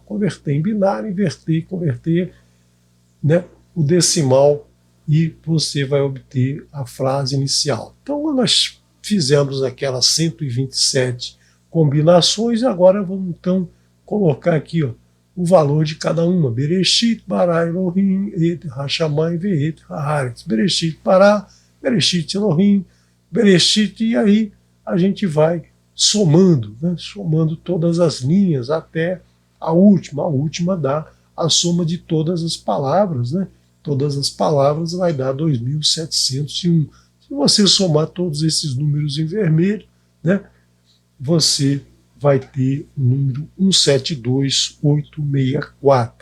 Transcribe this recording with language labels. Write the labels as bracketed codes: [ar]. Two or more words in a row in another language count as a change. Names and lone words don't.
[pt] Converter em binário, inverter e converter, né, o decimal, e você vai obter a frase inicial. Então nós fizemos aquelas 127 combinações e agora vamos então colocar aqui, ó, o valor de cada uma. [he] בראשית ברא אלהים את השמים ואת הארץ. בראשית ברא, בראשית אלהים, בראשית, [pt] e aí a gente vai somando, né? Somando todas as linhas até a última. A última dá a soma de todas as palavras, né? Todas as palavras vai dar 2.701. Se você somar todos esses números em vermelho, né, você vai ter o número 172864.